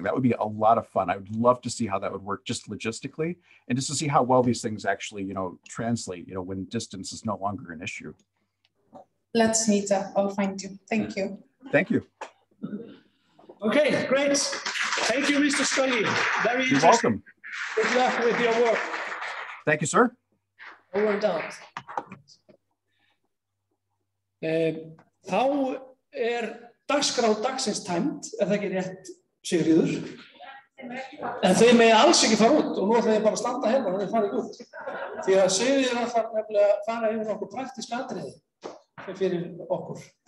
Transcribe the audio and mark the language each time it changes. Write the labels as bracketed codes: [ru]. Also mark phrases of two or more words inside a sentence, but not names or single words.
[en] That would be a lot of fun. I would love to see how that would work just logistically and just to see how well these things actually, translate, when distance is no longer an issue. Let's meet up. I'll find you. Thank you. Thank you. Okay, great. Thank you, Mr. Scully. Very interesting. You're welcome. Good luck with your work. Thank you, sir. Over and out. [is] Þá dagskrá dagsins tæmd, það ekki rétt, Sigríður? En þeir megi alls ekki fara út og nú ætla ég bara að standa hérna og þeir fara ekki út. Því að Sigríður ætlar nefnilega að fara yfir okkur praktísk atriði fyrir okkur.